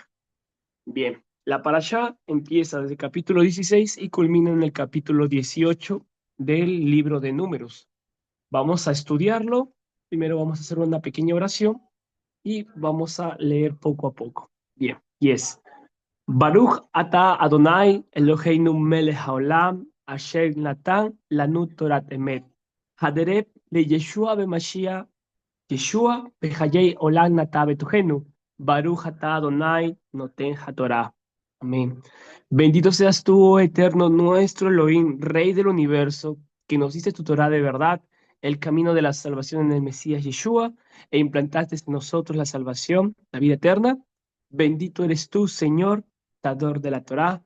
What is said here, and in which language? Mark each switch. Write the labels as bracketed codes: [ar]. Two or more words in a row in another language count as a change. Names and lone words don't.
[es] Bien, la parashá empieza desde el capítulo 16 y culmina en el capítulo 18 del libro de Números. Vamos a estudiarlo. Primero vamos a hacer una pequeña oración y vamos a leer poco a poco. Bien, y es [he] ברוך אתה אדוני אלוהינו מלך העולם אשר נתן לנו תורת אמת הדרך לישוע במשיח ישוע בחיי עולם נטע בתוכנו ברוך אתה אדוני נותן התורה. [es] Amén. Bendito seas tú, oh eterno nuestro Elohim, Rey del universo, que nos diste tu Torah de verdad, el camino de la salvación en el Mesías Yeshua, e implantaste en nosotros la salvación, la vida eterna. Bendito eres tú, Señor, dador de la Torah.